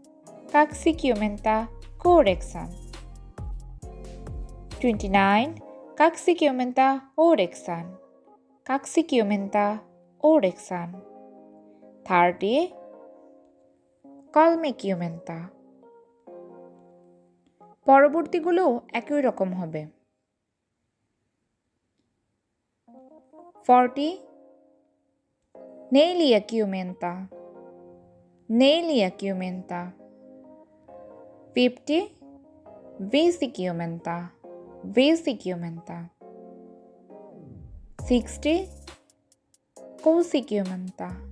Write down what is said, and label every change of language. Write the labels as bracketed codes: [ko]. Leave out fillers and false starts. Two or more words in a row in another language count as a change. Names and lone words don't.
[fi] 29 Kaksikymmentäyhdeksän. 30 kolmekymmentä. [bn] পরবর্তীগুলো একই রকম হবে। [fi] 40 neljäkymmentä. 50 viisikymmentä. 60 kuusikymmentä.